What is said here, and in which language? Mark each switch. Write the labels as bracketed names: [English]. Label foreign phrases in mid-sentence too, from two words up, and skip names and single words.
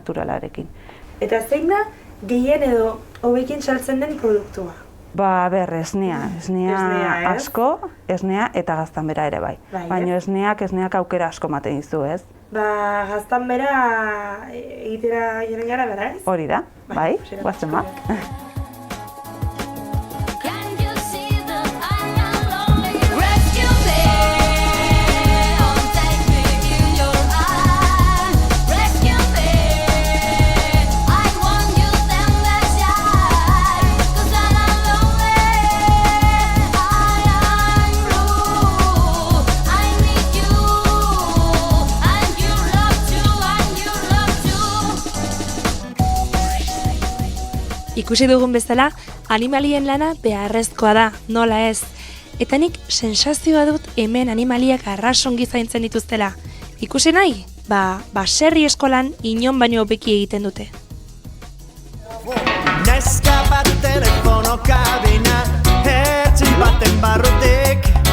[Basque] Eta zein da gehien edo hobekin saltzen den produktua? Ba, esnea Esnea, ez? asko, esnea eta gaztanbera ere bai. Bai, Baina esneak aukera asko ematen dizu, ez? Ba, gaztanbera egitera joan gara, bera, ez? Hori da, bai, posera, guazen ba. [English] Can you see that I'm not lonely? Rescue me, oh take me in your arms. Rescue me, I want you tender child. 'Cause I'm not lonely, I am blue. I need you, and you love too, and you love too. [Basque] Ikusi dugun bezala, animalien lana beharrezkoa da, nola ez. Eta nik sensazioa dut hemen animaliak arrasongi zaintzen dituztela. Ikusi nahi? Baserri eskolan inon baino hobeki egiten dute. Neska bat telefono kabina, hertzi baten barrutik.